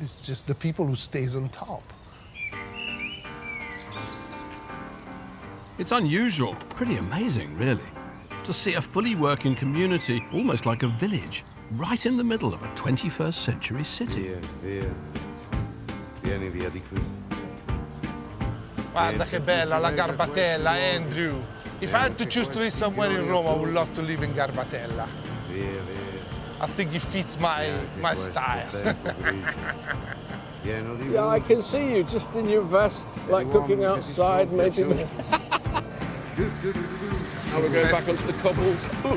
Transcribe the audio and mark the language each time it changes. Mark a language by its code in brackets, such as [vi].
[en] It's just the people who stays on top. It's unusual, pretty amazing, really, to see a fully working community, almost like a village, right in the middle of a 21st century city. [it] Vieni via di qui. Guarda che bella la Garbatella, Andrew. [en] If I had to choose to live somewhere in Rome, I would love to live in Garbatella. [it] Via. [en] I think it fits my style. Yeah, I can see you just in your vest, like cooking outside, maybe. Now we're going back onto the cobbles.